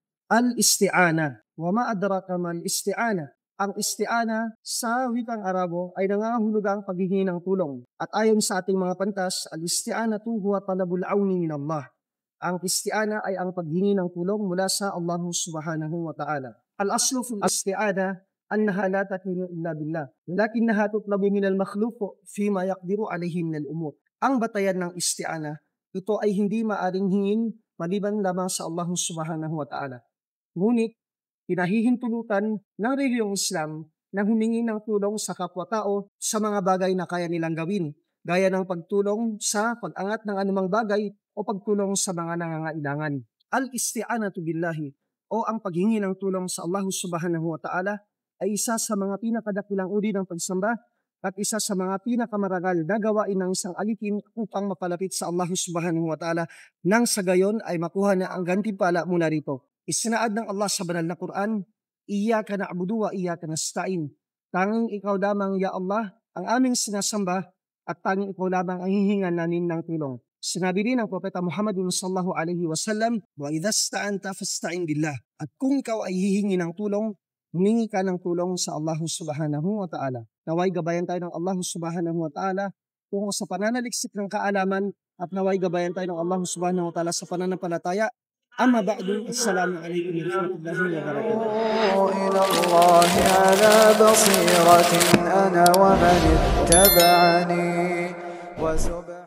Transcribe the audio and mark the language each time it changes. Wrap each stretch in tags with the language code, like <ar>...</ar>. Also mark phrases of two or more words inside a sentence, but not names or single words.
<ar>Al-isti'ana. وما أدراك ما الاستعانة.</ar> <tl>Ang isti'ana sa wikang Arabo ay nangangahulugang paghihingi ng tulong. At ayon sa ating mga pantas,</tl> <ar>الاستعانة هو طلب العون من الله.</ar> <tl>Ang isti'ana ay ang paghingi ng tulong mula sa Allah</tl> <ar>سبحانه وتعالى. الأصل في الاستعانة أنها لا تكون إلا بالله، لكنها تطلب من المخلوق فيما يقدر عليه من الأمور.</ar> <tl>Ang batayan ng isti'ana, ito ay hindi maaring hingin maliban lamang sa Allah</tl> <ar>سبحانه وتعالى.</ar> <tl>Ngunit, pinahihintulutan ng reliyong Islam na humingi ng tulong sa kapwa-tao sa mga bagay na kaya nilang gawin, gaya ng pagtulong sa pag-angat ng anumang bagay o pagtulong sa mga nangangailangan.</tl> <ar>الاستعانة بالله</ar> <tl>o ang paghingi ng tulong sa Allah</tl> <ar>سبحانه وتعالى</ar> <tl>ay isa sa mga pinakadakilang uri ng pagsamba at isa sa mga pinakamarangal na gawain ng isang alipin upang mapalapit sa Allah</tl> <ar>سبحانه وتعالى</ar> <tl>nang sa gayon ay makuha na ang gantimpala mula rito. Isinaad ng Allah sa banal na Quran,</tl> <ar>إياك نعبد وإياك نستعين.</ar> <tl>Tanging ikaw lamang,</tl> <ar>يا الله,</ar> <tl>ang aming sinasamba at tanging ikaw lamang ang hihingan namin ng tulong. Sinabi rin ng Propeta Muhammad</tl> <ar>صلى الله عليه وسلم, وإذا استعنت فاستعن بالله.</ar> <tl>At kung ikaw ay hihingi ng tulong, humingi ka ng tulong sa Allah</tl> <ar>سبحانه وتعالى.</ar> <tl>Naway gabayan tayo ng Allah</tl> <ar>سبحانه وتعالى</ar> <tl>tungo sa pananaliksik ng kaalaman at naway gabayan tayo ng Allah</tl> <ar>سبحانه وتعالى</ar> <tl>sa pananampalataya.</tl> <ar>أما بعد السلام عليكم ورحمة الله وبركاته. إلى الله على بصيرة أنا ومن اتبعني</ar>